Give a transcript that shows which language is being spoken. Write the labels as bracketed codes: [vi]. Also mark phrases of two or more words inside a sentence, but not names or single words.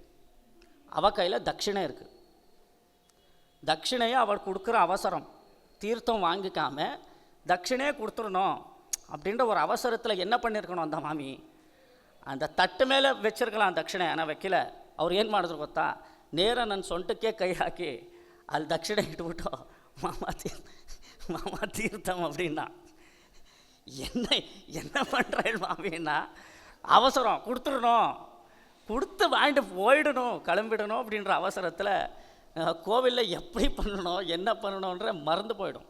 [ta] அவள் கையில் தட்சிணை இருக்குது. தட்சிணையை அவள் கொடுக்குற அவசரம், தீர்த்தம் வாங்கிக்காமல் தட்சிணையே கொடுத்துடணும் அப்படின்ற ஒரு அவசரத்தில் என்ன பண்ணியிருக்கணும் அந்த மாமி, அந்த தட்டு மேலே வச்சுருக்கலாம் தட்சிணை, ஆனால் வைக்கல. [kn] அவர் ಏನು ಮಾಡಿದ್ರು ಗೊತ್ತಾ, ನೇರ ನನ್ನ ಸೊಂಟಕ್ಕೆ ಕೈ ಹಾಕಿ ಅಲ್ಲಿ ದಕ್ಷಿಣೆ ಇಟ್ಬಿಟ್ಟು [ta] மாமா தீர்த்தம் அப்படின்னா. என்ன பண்ணுறேன் மாமின்னா, அவசரம் கொடுத்துடணும், கொடுத்து வாங்கிட்டு போயிடணும், கிளம்பிடணும் அப்படின்ற அவசரத்தில் கோவிலில் எப்படி பண்ணணும் என்ன பண்ணணுன்ற மறந்து போயிடும்.